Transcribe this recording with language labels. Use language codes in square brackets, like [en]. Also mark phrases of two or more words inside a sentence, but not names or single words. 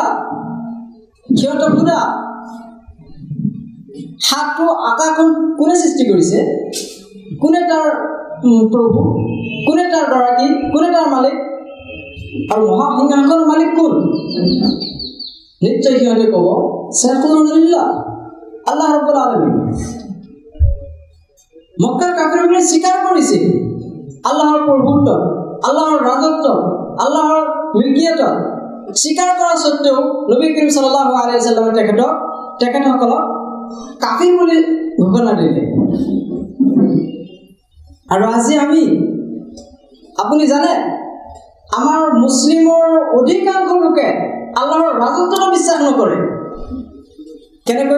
[as] সিহঁতক খুদা, সাতটো আকাশখন কোনে সৃষ্টি কৰিছে? কোনে তাৰ প্ৰভু, কোনে তাৰ গৰাকী, কোনে তাৰ মালিক, আৰু মহাসিংহাসনৰ মালিক কোন? নিশ্চয় সিহঁতে ক'ব, [ar] سيقولون لله, [as] আল্লাহ ৰাব্বুল আলামিন। মক্কাৰ কাফিৰসকলে স্বীকাৰ কৰিছিল আল্লাহৰ প্ৰভুত্ব, আল্লাহৰ ৰাজত্ব, আল্লাহৰ মিলকিয়ত স্বীকাৰ কৰা সত্ত্বেও নবী কৰীম [ar] صلى الله عليه وسلم [as] তেখেতসকলক কাফিৰ বুলি ঘোষণা দিলে। আৰু আজি আপুনি জানে, আমাৰ মুছলিমৰ অধিকাংশ লোকে আল্লাহৰ ৰাজত্বত বিশ্বাস নকৰে। কেনেকৈ?